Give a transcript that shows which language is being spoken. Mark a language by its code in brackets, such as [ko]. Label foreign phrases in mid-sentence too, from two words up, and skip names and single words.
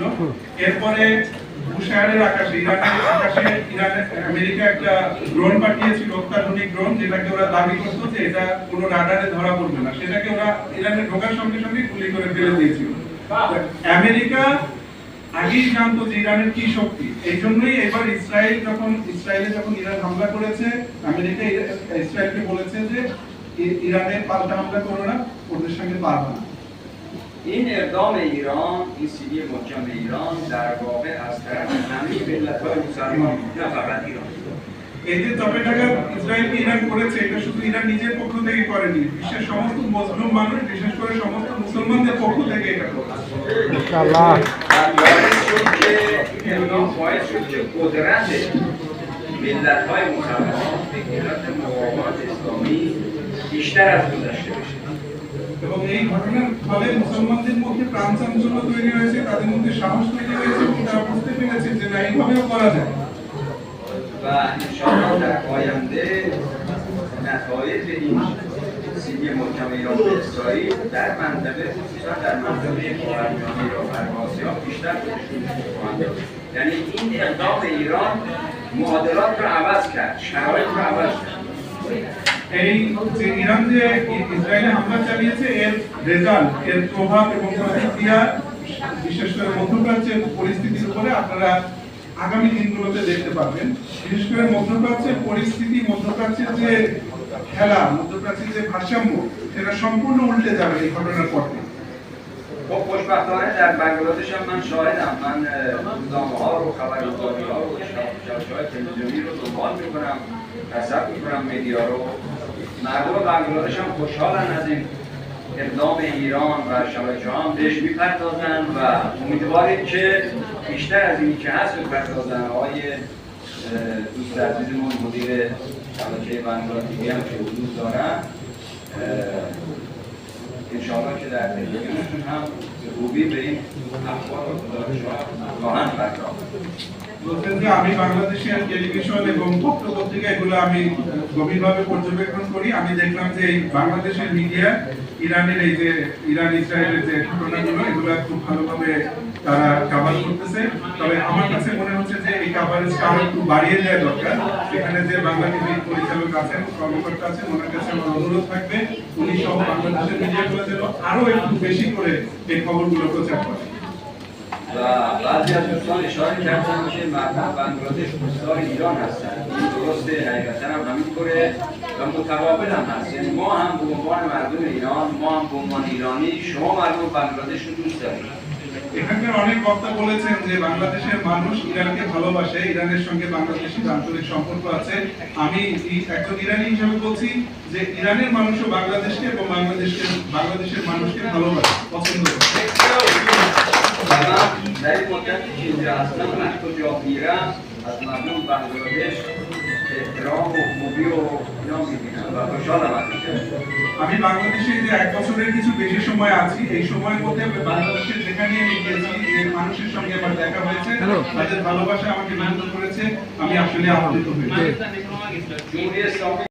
[bn] এরপরে বুশায়ারের আকাশে আমেরিকা একটা ড্রোন পাঠিয়েছিল, অত্যাধুনিক ড্রোন, যেটাকে ওরা দাবি করতো যে এটা কোনো রাডারে ধরা পড়বে না, সেটাকে ওরা ইরানে ঢোকার সঙ্গে সঙ্গে গুলি করে ফেলে দিয়েছিল। আমেরিকা আগেই জানতো যে ইরানের কি শক্তি, এই জন্যই এবার ইসরায়েলে যখন ইরান হামলা করেছে, আমেরিকা ইসরায়েলকে বলেছে যে ইরানে পাল্টা হামলা করো না, ওদের সঙ্গে পারবে না। [fa] این اقدام ایران، این سیلی محکم ایران در واقع از طرف همه ملت‌های مسلمان نه فقط ایران، [bn] এই যে চপেটাঘাত ইসরায়েলকে ইরান করেছে, এটা শুধু ইরান নিজের পক্ষ থেকে করেনি, বিশ্বের সমস্ত মুসলিম মানুষ, বিশেষ করে সমস্ত মুসলমানদের পক্ষ থেকে এটা করেছে। ইনশাআল্লাহ [fa] باعث شد که قدرت ملت‌های مسلمان به قدرت مقاومت اسلامی بیشتر از گذشته بشه। [bn] এবং এই ঘটনার ফলে মুসলমানদের মধ্যে প্রাণ চাঞ্চল্য তৈরি হয়েছে, তাদের মধ্যে সাহস তৈরি হয়েছে এবং তারা বুঝতে পেরেছে যে না, এইভাবেও করা যায়। [fa] و انشاءالله در آینده نتایج این سیلی محکم ایران به اسرائیل در منطقه، خصوصا در منطقه خاورمیانه و غرب آسیا بیشتر نشون خواهند داد. یعنی این اقدام ایران معادلات رو عوض کرد، شرایط رو عوض کرد। [bn] এই যে ইরান যে ইসরায়েলে হামলা চালিয়েছে, এর রেজাল্ট, এর প্রভাব এবং প্রতিক্রিয়া বিশেষ করে মধ্যপ্রাচ্যের পরিস্থিতির উপরে আপনারা আগামী দিনগুলোতে দেখতে পাবেন। বিশেষ করে মধ্যপ্রাচ্যের পরিস্থিতি, মধ্যপ্রাচ্যের যে খেলা, মধ্যপ্রাচ্যের যে ভারসাম্য, সেটা সম্পূর্ণ উল্টে যাবে এই ঘটনার পর থেকে। [fa] خب خوشبختانه در بنگلادش هم من شاهدم. من روزنامه‌ها رو، خبررسانی‌ها رو، شبکه‌های تلویزیونی رو دنبال می‌کنم، مصرف می‌کنم، مدیا رو. مردم بنگلادش هم خوشحالن از این اقدام ایران و شبکه‌ها هم بهش می‌پردازن و امیدواریم که بیشتر از اینی که هست بپردازن. آقای دوست عزیزمون مدیر شبکه بنگلا تیوی هم که حضور دارن، انشاءالله که در تلویزیونشون هم به خوبی به این اخبار و گزارش‌ها خواهند پرداخت। [bn] বলছেন যে আমি বাংলাদেশের টেলিভিশন এবং পত্র-পত্রিকা এগুলো আমি গভীরভাবে পর্যবেক্ষণ করি। আমি দেখলাম যে এই বাংলাদেশের মিডিয়া ইরানের এই যে ইরান ইসরায়েলের যে ঘটনাগুলো এগুলো খুব ভালোভাবে তারা কভার করতেছে। তবে আমার কাছে মনে হচ্ছে যে এই কভারেজটা আরো একটু বাড়িয়ে দেওয়া দরকার। এখানে যে বাংলা টিভির পরিচালক আছেন, কর্মকর্তা আছেন, ওনার কাছে আমার অনুরোধ থাকবে উনি সহ বাংলাদেশের মিডিয়াগুলো যেন আরো একটু বেশি করে এই খবরগুলো প্রচার করে। [fa] و بعضی از دوستان اشاره کردن که مردم بنگلادش دوستان ایران هستن. این درسته، حقیقتا هم همینطوره و متقابل هم هست. یعنی ما هم به عنوان مردم ایران، ما هم به عنوان ایرانی، شما مردم بنگلادش رو دوست دارید. [bn] এখানকার অনেক বক্তা বলেছেন যে বাংলাদেশের মানুষ ইরানকে ভালোবাসে, ইরানের সঙ্গে বাংলাদেশের আন্তরিক সম্পর্ক আছে। আমি একজন ইরানি হিসেবে বলছি যে ইরানের মানুষও বাংলাদেশকে এবং বাংলাদেশের মানুষকে ভালোবাসে, পছন্দ করে। [fa] و من در این مدتی که اینجا هستم هر کجا میرم از مردم بنگلادش احترام و خوبی و اینا میبینم و خوشحالم از اینجا। [bn] আমি বাংলাদেশে যে 1 বছরের কিছু বেশি সময় আছি, এই সময়ের মধ্যে বাংলাদেশের যেখানে আমি গিয়েছি যে মানুষের সঙ্গে আমার দেখা হয়েছে, তাদের ভালোবাসা আমাকে বিনোদন করেছে, আমি আসলে আপ্লুত হয়েছি। [fa] جمهوری اسلامی